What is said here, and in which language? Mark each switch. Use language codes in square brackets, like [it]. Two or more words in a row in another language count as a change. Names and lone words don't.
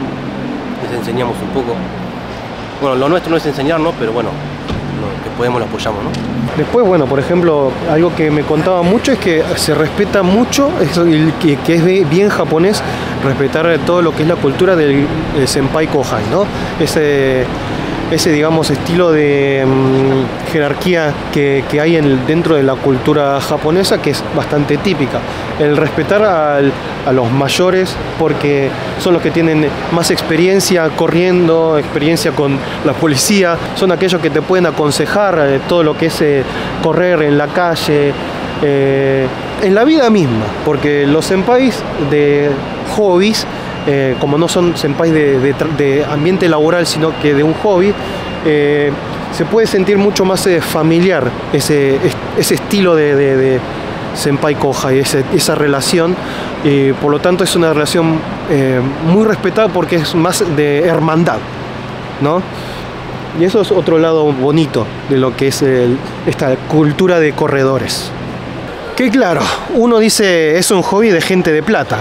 [es] Les enseñamos un poco. Bueno, lo nuestro no es enseñar, ¿no? Pero bueno, lo que podemos lo apoyamos, ¿no? Después, bueno, por ejemplo, algo que me contaba mucho es que se respeta mucho, eso, que es bien japonés, respetar todo lo que es la cultura del [ja] 先輩後輩, [es] ¿no? Ese digamos, estilo de jerarquía que hay dentro de la cultura japonesa, que es bastante típica. El respetar a los mayores, porque son los que tienen más experiencia corriendo, experiencia con la policía, son aquellos que te pueden aconsejar todo lo que es correr en la calle, en la vida misma, porque los senpais de hobbies, como no son senpais de ambiente laboral, sino que de un hobby, se puede sentir mucho más familiar ese estilo de [ja] 先輩後輩, [es] esa relación, y por lo tanto es una relación muy respetada porque es más de hermandad, ¿no? Y eso es otro lado bonito de lo que es esta cultura de corredores. Que claro, uno dice es un hobby de gente de plata.